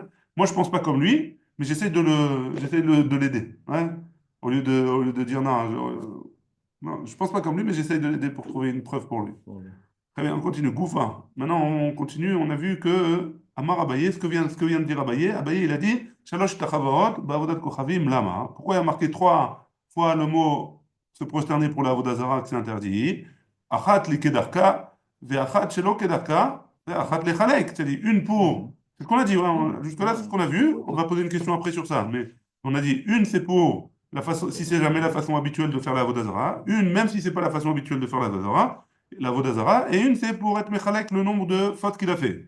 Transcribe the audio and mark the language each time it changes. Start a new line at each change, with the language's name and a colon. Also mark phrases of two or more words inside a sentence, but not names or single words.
French: Moi, je pense pas comme lui, mais j'essaie de l'aider. Hein. Au lieu de dire non, non, je pense pas comme lui, mais j'essaie de l'aider pour trouver une preuve pour lui. Très bien, on continue. Goufa. Maintenant, on continue. On a vu que Amar Abaye, ce que vient de dire Abaye, Abaye, il a dit
Hebrew: שלוש השתחוואות בעבודת כוכבים למה.
French: Pourquoi il y a marqué trois fois le mot se prosterner pour la Avodazara que c'est interdit?
Hebrew: אחת לי כדרכה, ואחת שלא כדרכה, ואחת לחלק.
French: C'est-à-dire une pour. Mhm. C'est ce qu'on a dit. Ouais, jusque-là, c'est ce Mhm. qu'on a vu. On va poser une question après sur ça. Mais on a dit une, c'est pour la façon, si c'est jamais la façon habituelle de faire la Avodazara. Une, même si c'est pas la façon habituelle de faire la Avodazara la Vodazara, et une c'est pour être Mechalek le nombre de fautes qu'il a fait.